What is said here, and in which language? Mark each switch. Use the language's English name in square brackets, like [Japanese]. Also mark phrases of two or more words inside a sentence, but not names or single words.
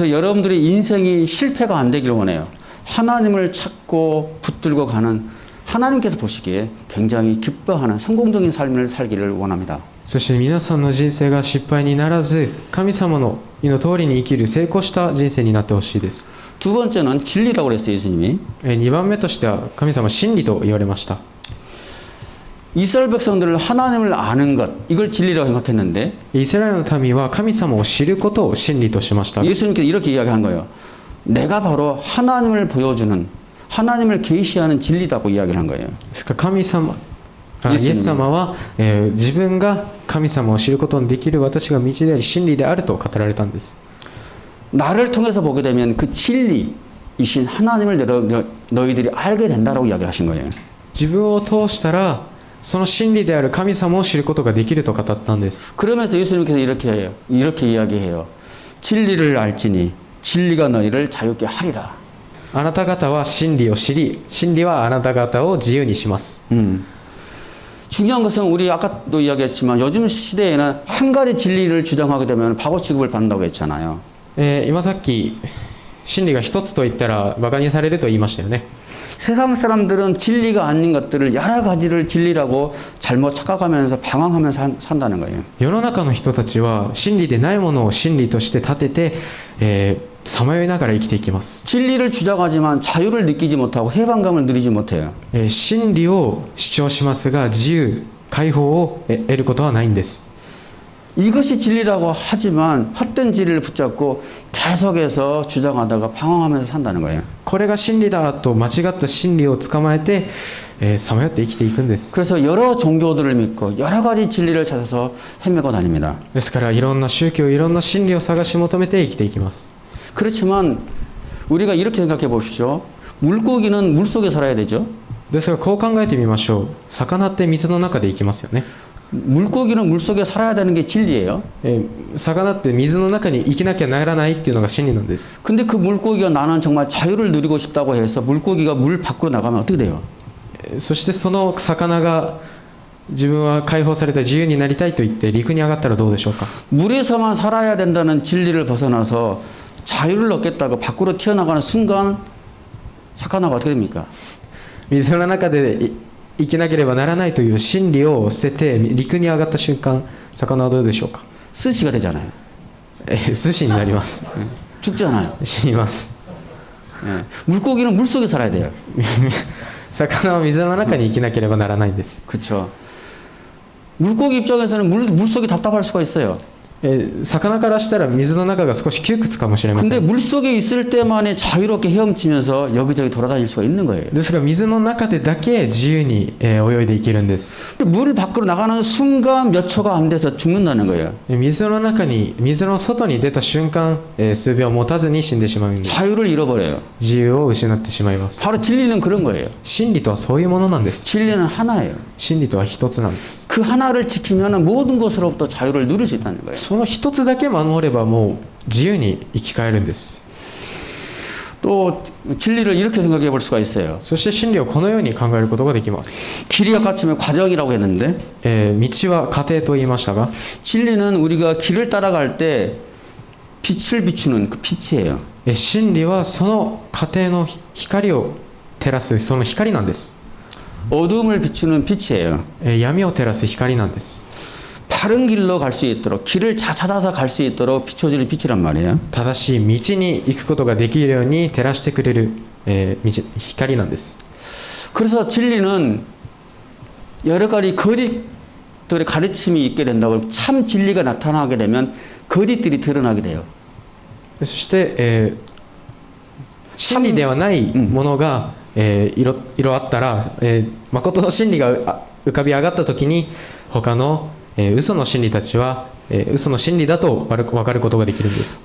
[Korean] 그래서 여러분들의 인생이 실패가 안 되기를 원해요. 하나님을 찾고 붙들고 가는 하나님께서 보시기에 굉장히 기뻐하는 성공적인 삶을 살기를 원합니다. [Japanese] そして皆さんの人生が失敗にならず神様の意の通りに生きる成功した人生になってほしいです。 [Korean] 두 번째는 진리라고 그랬어요, 예수님이. [Japanese] 2 番目としては神様は真理と言われました。 [Korean] 이스라엘 백성들을 하나님을 아는 것, 이걸 진리라고 생각했는데 [Japanese] イスラエルの民は神様を知ることを真理としました。 [Korean] 예수님께서 이렇게 이야기한 거예요. 내가 바로 하나님을 보여주는 하나님을 계시하는 진리다고 이야기를 한 거예요. [Japanese] ですから神様イエイエスス様は、自分が神様を知ることのできる私が道であり真理であると語られたんです。 [Korean] 나를 통해서 보게 되면 그 진리이신 하나님을 너희들이 알게 된다라고 이야기를 하신 거예요. [Japanese] 自分を通したらその真理である神様を知ることができると語ったんです。 [Korean] 그러면서 예수님께서 이렇게 해요. 이렇게 이야기해요. 진리를 알지니 진리가 너희를 자유케 하리라. [Japanese] あなた方は真理を知り真理はあなた方を自由にします。 [Korean] 중요한 것은 우리 아까도 이야기했지만 요즘 시대에는 한 가지 진리를 주장하게 되면 바보 취급을 받는다고 했잖아요. [Japanese] 今さっき真理が一つと言ったらバカにされると言いましたよね。 [Korean] 세상 사람들은 진리가 아닌 것들을 여러 가지를 진리라고 잘못 착각하면서 방황하면서 산다는 거예요. [Japanese] 世の中の人たちは真理でないものを真理として立てて、さまよいながら生きていきます。 [Korean] 진리를 주장하지만 자유를 느끼지 못하고 해방감을 누리지 못해요. [Japanese] 真理を主張しますが自由解放を得ることはないんです。 [Korean] 이것이 진리라고 하지만 헛된 진리를 붙잡고 계속해서 주장하다가 방황하면서 산다는 거예요. [Japanese] これが真理だと間違った真理を捕まえてさまよって生きていくんです。 [Korean] 그래서 여러 종교들을 믿고 여러 가지 진리를 찾아서 헤매고 다닙니다. [Japanese] ですからいろんな宗教いろんな真理を探し求めて生きていきます。 [Korean] 그렇지만 우리가 이렇게 생각해 봅시오. 물고기는 물속에 살아야 되죠. [Japanese] ですがこう考えてみましょう。魚って水の中で生きますよね。 [Korean] 물고기는 물속에 살아야 되는 게 진리예요. [Japanese] 魚って水の中に生きなきゃならないっていうのが真理なんです。 [Korean] 근데 그 물고기가 나는 정말 자유를 누리고 싶다고 해서 물고기가 물 밖으로 나가면 어떻게 돼요? [Japanese] そしてその魚が自分は解放された自由になりたいと言って陸に上がったらどうでしょうか。 [Korean] 물에서만 살아야 된다는 진리를 벗어나서 자유를 얻겠다고 밖으로 튀어나가는 순간 사카나가 어떻게 됩니까? [Japanese] 水の中で生きなければならないという真理を捨てて陸に上がった瞬間魚はどうでしょうか。 [Korean] 스시가 되잖아요. [Japanese] 寿司になります。 [Korean] 죽잖아요. [Japanese] 死にます。 [Korean] 예. 물고기는 물속에 살아야 돼요. [Japanese] 魚は水の中に生きなければならないんです。 [Korean] 그렇죠. 물고기 입장에서는 물속이 답답할 수가 있어요. [Japanese] 魚からしたら水の中が少し窮屈かもしれません。 [Korean] 근데 물속에 있을 때만에 자유롭게 헤엄치면서 여기저기 돌아다닐 수가 있는 거예요. [Japanese] ですが水の中でだけ自由に泳いでいけるんです。 [Korean] 물 밖으로 나가는 순간 몇 초가 안 돼서 죽는다는 거예요. [Japanese] 水の外に出た瞬間数秒持たずに死んでしまうんです。 [Korean] 자유를 잃어버려요. [Japanese] 自由を失ってしまいます。 [Korean] 바로 진리는 그런 거예요. [Japanese] 真理とはそういうものなんです。 [Korean] 진리는 하나예요. [Japanese] 真理とは一つなんです。 [Korean] 그 하나를 지키면 모든 것으로부터 자유를 누릴 수 있다는 거예요. [Japanese] その一つだけ守ればもう自由に生き返るんです。 [Korean] 또 진리를 이렇게 생각해 볼 수가 있어요. [Japanese] そして真理をこのように考えることができます。 [Korean] 길이와 같으면 과정이라고 했는데 [Japanese] 道は過程と言いましたが [Korean] 진리는 우리가 길을 따라갈 때 빛을 비추는 그 빛이에요. [Japanese] 真理はその過程の光を照らすその光なんです。 [Korean] 어둠을 비추는 빛이에요. [Japanese] 闇を照らす光なんです。 [Korean] 바른 길로 갈 수 있도록 길을 찾아서 갈 수 있도록 비춰주는 빛이란 말이에요. [Japanese] 正しい道に行くことができるように照らしてくれる、光なんです。 [Korean] 그래서 진리는 여러 가지 사람들의 가르침이 있게 된다고 참 진리가 나타나게 되면 거짓들이 드러나게 돼요. [Japanese] そして、真理ではないものが、いろあったら、誠の真理が浮かび上がった時に他の、嘘の真理たちは、嘘の真理だと分かることができるんです。